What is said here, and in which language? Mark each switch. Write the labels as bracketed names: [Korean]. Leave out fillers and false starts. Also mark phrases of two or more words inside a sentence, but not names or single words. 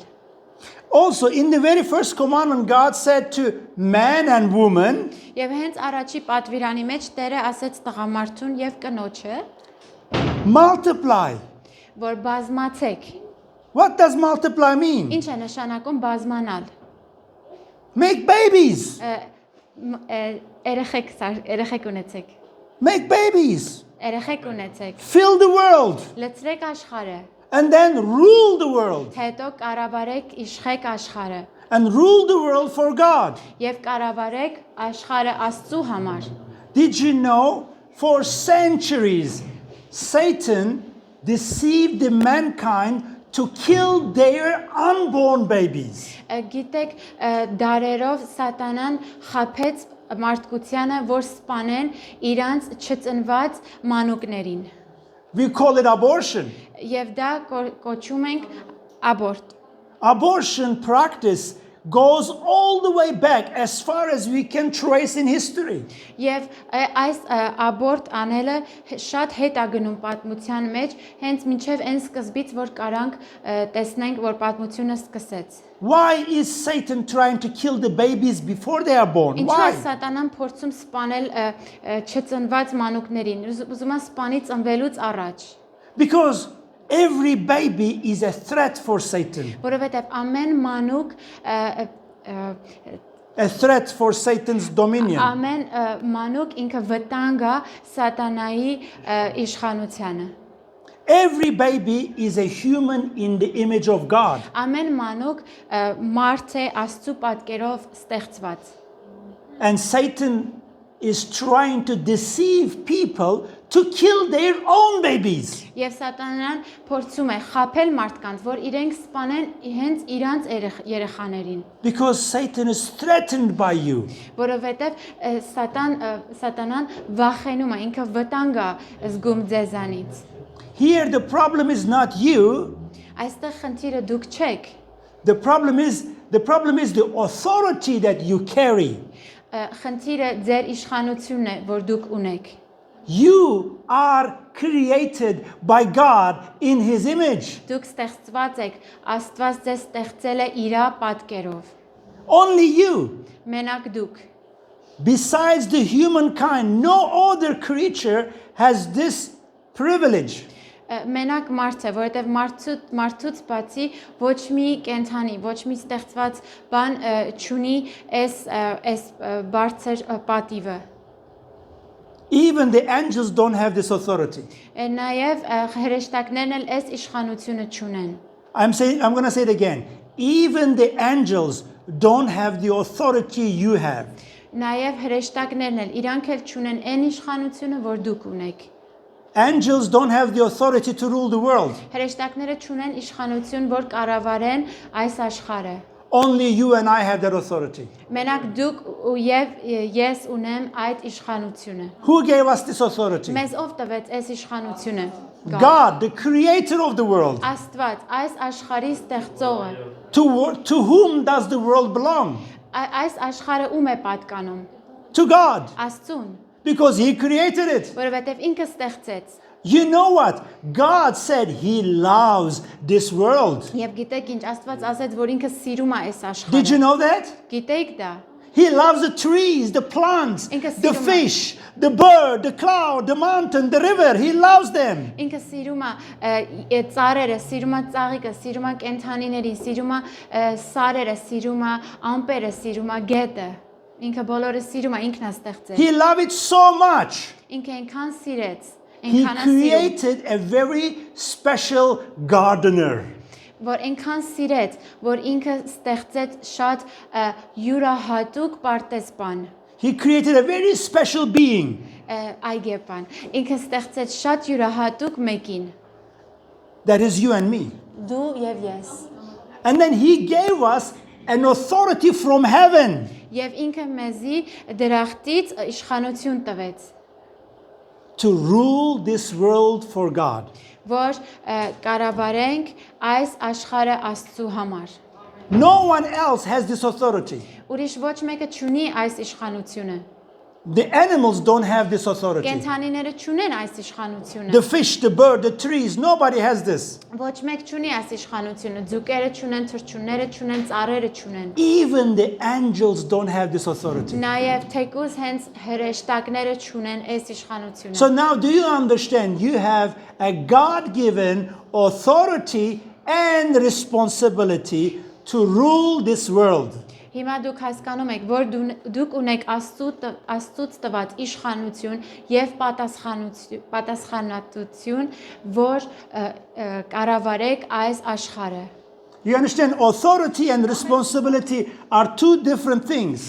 [English] Also, in the very first commandment, God said to man and woman, [Armenian] Եվ հենց առաջի պատվիրանի մեջ Տերը ասեց տղամարդուն եւ կնոջը, [English] multiply. [Armenian] որ բազմացեք։ [English] What does multiply mean? [Armenian] Ինչ է նշանակում բազմանալ։ [English] Make babies. [Armenian] Երեխեք ունեցեք։ [English] Make babies. [Armenian] Երեխեք ունեցեք։ [English] Fill the world. [Armenian] Լցրեք աշխարհը։ [English] And then rule the world. [Armenian] Հետո կառավարեք իշխեք աշխարհը։ [English] And rule the world for God. [Armenian] Եվ կառավարեք աշխարհը Աստծու համար։ [English] Did you know for centuries Satan deceived the mankind to kill their unborn babies? [Armenian] Գիտեք, դարերով Սատանան խափեց մարդկությանը, որ սպանեն իրանց չծնված մանուկներին։ [English] We call it abortion. [Armenian] Եվ դա կոչում ենք աբորտ։ [English] Abortion practice goes all the way back as far as we can trace in history. [Armenian] Եվ այս աբորտ անելը շատ հետ է գնում պատմության մեջ, հենց մինչև այն սկզբից, որ կարանք տեսնենք, որ պատմությունը սկսեց։ [English] Why is Satan trying to kill the babies before they are born? [Armenian] Ինչու է [English] Why? [Armenian] Սատանան փորձում սպանել չծնված մանուկներին, ուզում է սպանի ծնվելուց առաջ։ [English] Because every baby is a threat for Satan, [Armenian] Որովհետև ամեն մանուկ [English] a threat for Satan's dominion. [Armenian] ամեն մանուկ ինքը վտանգ է Սատանայի իշխանությանը։ [English] Every baby is a human in the image of God. [Armenian] Ամեն մանուկ մարդ է Աստծու պատկերով ստեղծված։ [English] And Satan is trying to deceive people to kill their own babies. [Armenian] Եվ Սատանան փորձում է խաբել մարդկանց, որ իրենք սպանեն հենց իրանց երեխաներին, [English] Because Satan is threatened by you. [Armenian] որովհետև Սատանան վախենում է, ինքը վտանգ է զգում ձեզանից։ [English] Here the problem is not you. [Armenian] Այստեղ խնդիրը դուք չեք, [English] The problem is the authority that you carry. [Armenian] խնդիրը ձեր իշխանությունն է, որ դուք ունեք։ [English] You are created by God in his image. [Armenian] Դուք ստեղծված եք, Աստված ձեզ ստեղծել է իր պատկերով։ [English] Only you. [Armenian] Մենակ դուք։ [English] Besides the humankind, no other creature has this privilege. [Armenian] Մենակ մարդ է, որովհետև մարդուց բացի ոչ մի կենթանի, ոչ մի ստեղծված բան չունի այս բարձր պատիվը։ [English] Even the angels don't have this authority. [Armenian] Նաև հրեշտակներն էլ այս իշխանությունը չունեն։ [English] I'm going to say it again. Even the angels don't have the authority you have. [Armenian] Նաև հրեշտակներն էլ իրանք էլ չունեն այն իշխանությունը, որ դուք ունեք։ [English] Angels don't have the authority to rule the world. [Armenian] Հրեշտակները չունեն իշխանություն, որ կառավարեն այս աշխարհը։ [English] Only you and I have that authority. [Armenian] Մենակ դուք եւ ես ունեմ այդ իշխանությունը։ [English] Who gave us this authority? [Armenian] Մեզ ով տվեց այս իշխանությունը։ [English] God, the creator of the world. [Armenian] Աստված, այս աշխարհի ստեղծողը։ [English] To whom does the world belong? [Armenian] Այս աշխարհը ում է պատկանում։ [English] To God. [Armenian] Աստծուն, [English] Because he created it. [Armenian] որովհետև ինքը ստեղծեց։ [English] You know what? God said he loves this world. [Armenian] Եվ գիտեք ինչ, Աստված ասեց, որ ինքը սիրում է այս [English] Did you [Armenian] աշխարհը։ [English] know that? [Armenian] Գիտեք դա։ [English] He loves the trees, the plants, [Armenian] Ինքը [English] the [Armenian] սիրում է։ [English] fish, the bird, the cloud, the mountain, the river. He loves them. [Armenian] Ինքը սիրում է ծառերը, սիրում է ծաղիկը, սիրում է կենդանիներին, սիրում է սարերը, սիրում է ամպերը, սիրում է գետը։ Ինքը բոլորը սիրում է, ինքն է ստեղծել։ [English] He loved it so much. [Armenian] Ինքը այնքան սիրեց, [English] He [Armenian] այնքան է սիրում, [English] created a very special gardener. [Armenian] որ այնքան սիրեց, որ ինքը ստեղծեց շատ յուրահատուկ պարտեզբան, [English] He created a very special being. [Armenian] այգեպան։ Ինքը ստեղծեց շատ յուրահատուկ մեկին, [English] That is you and me. [Armenian] դու եւ ես։ [English] And then he gave us an authority from heaven. [Armenian] Եվ ինքը մեզի դրախտից իշխանություն տվեց, [English] To rule this world for God. [Armenian] որ կառավարենք այս աշխարհը Աստծու համար։ [English] No one else has this authority. [Armenian] Ուրիշ ոչ մեկը չունի այս իշխանությունը։ [English] The animals don't have this authority. [Armenian] Կենթանիները չունեն այս իշխանությունը։ [English] The fish, the bird, the trees, nobody has this. [Armenian] Ոչ մեկ չունի այս իշխանությունը։ Ձուկերը չունեն, թռչունները չունեն, ծառերը չունեն։ [English] Even the angels don't have this authority. [Armenian] Նաև թեկուզ հենց հրեշտակները չունեն այս իշխանությունը։ [English] So now do you understand? You have a God-given authority and responsibility to rule this world. [Armenian] Հիմա դուք հասկանում եք, որ դուք ունեք Աստծուց տված իշխանություն եւ պատասխանատվություն, որ կառավարեք այս աշխարհը։ [English] You understand? Authority and responsibility are two different things.